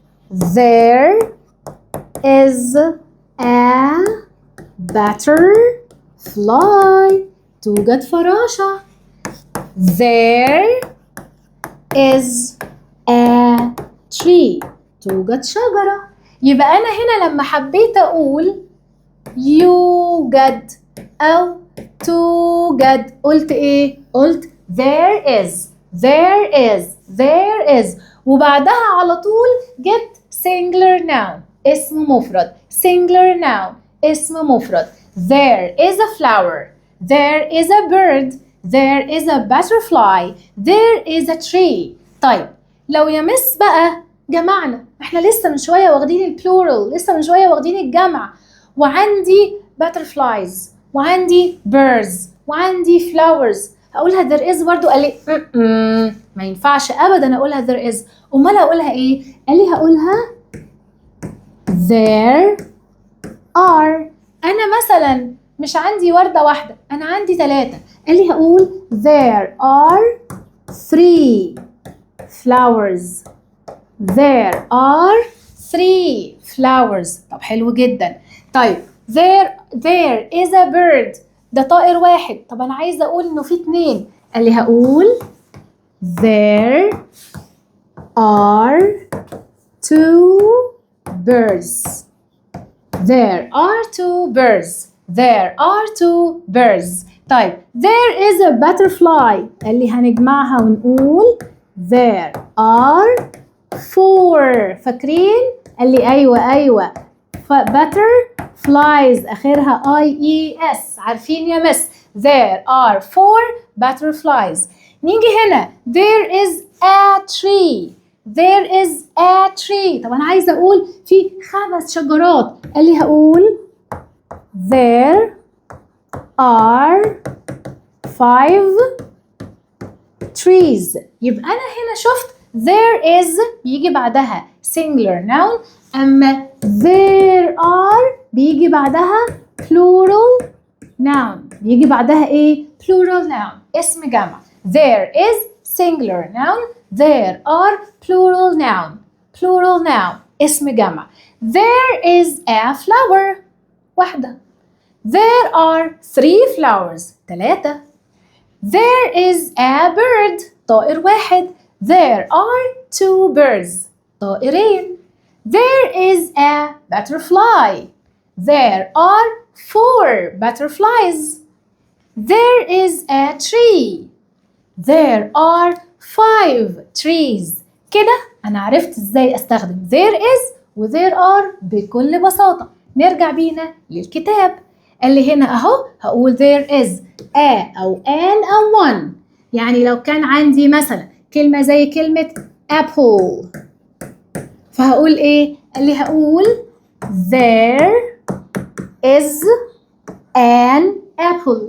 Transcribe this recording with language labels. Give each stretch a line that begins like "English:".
English: There is a butterfly،
Arabic: توجد فراشة.
English: There is a tree،
Arabic: توجد شجرة. يبقى أنا هنا لما حبيت أقول يوجد أو توجد قلت إيه؟ قلت
English: there is، there is، there is،
Arabic: وبعدها على طول جبت singular noun اسم مفرد، singular noun اسم مفرد.
English: There is a flower، there is a bird، there is a butterfly، there is a tree.
Arabic: طيب لو يا مس بقى جمعنا، احنا لسه من شوية واخدين البلورال، لسه من شوية واخدين الجمع، وعندي butterflies وعندي birds وعندي flowers، هقولها
English: there is
Arabic: برضو. قال لي ما ينفعش ابدا اقولها
English: there is،
Arabic: امال هقولها ايه؟ قال لي هقولها
English: there are.
Arabic: انا مثلا مش عندي وردة واحدة، انا عندي 3، قال لي هقول
English: there are 3 flowers،
Arabic: there are 3 flowers. طب حلو جدا. طيب
English: there is a bird،
Arabic: ده طائر واحد. طب انا عايزه اقول انه في 2، قال لي هقول
English: there are 2 birds، there are 2 birds، there are 2 birds.
Arabic: طيب
English: there is a butterfly،
Arabic: قال لي هنجمعها ونقول
English: there are 4.
Arabic: فاكرين؟ قال لي ايوه butterflies اخرها IES، عارفين يا مس؟
English: there are 4 butterflies. نيجي هنا there is a tree، there is a tree.
Arabic: طب انا عايزه اقول في 5 شجرات، قال لي هقول
English: there are 5 trees.
Arabic: يبقى انا هنا شفت
English: there is
Arabic: بيجي بعدها singular noun، اما
English: there are
Arabic: بيجي بعدها plural noun، بيجي بعدها ايه؟ plural noun اسم جمع.
English: there is singular noun، there are plural noun، plural noun
Arabic: اسم جمع.
English: there is a flower،
Arabic: واحدة.
English: there are 3 flowers، 3. there is a bird،
Arabic: طائر واحد.
English: there are 2 birds،
Arabic: طائرين.
English: there is a butterfly، there are 4 butterflies. there is a tree، there are 5 trees.
Arabic: كده أنا عرفت إزاي أستخدم
English: there is
Arabic: و
English: there are
Arabic: بكل بساطة. نرجع بينا للكتاب. قال لي هنا أهو هقول
English: there is a
Arabic: أو an أو one. يعني لو كان عندي مثلا كلمة زي كلمة apple فهقول إيه؟ قال لي هقول
English: there is an apple.